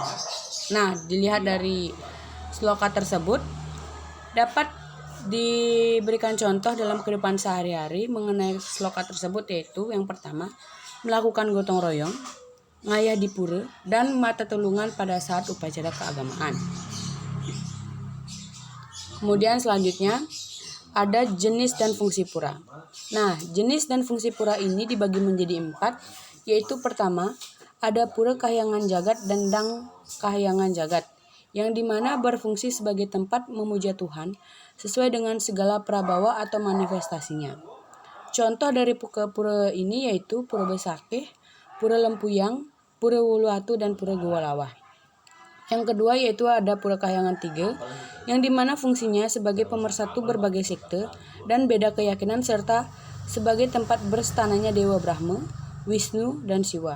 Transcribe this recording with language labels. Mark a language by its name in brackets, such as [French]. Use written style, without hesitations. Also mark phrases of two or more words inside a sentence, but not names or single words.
[Indonesian] Nah, dilihat dari sloka tersebut dapat diberikan contoh dalam kehidupan sehari-hari mengenai sloka tersebut, yaitu yang pertama melakukan gotong royong, ngayah di pura, dan mata tulungan pada saat upacara keagamaan. Kemudian selanjutnya ada jenis dan fungsi pura. Nah, jenis dan fungsi pura ini dibagi menjadi 4, yaitu pertama ada pura kahyangan jagat dan dang kahyangan jagat, yang dimana berfungsi sebagai tempat memuja Tuhan sesuai dengan segala prabawa atau manifestasinya. Contoh dari pura ini yaitu Pura Besakeh, Pura Lempuyang, Pura Wuluwatu, dan Pura Gowalawah. Yang kedua yaitu ada Pura Kahyangan 3, yang dimana fungsinya sebagai pemersatu berbagai sekte dan beda keyakinan serta sebagai tempat berstananya Dewa Brahma, Wisnu, dan Siwa.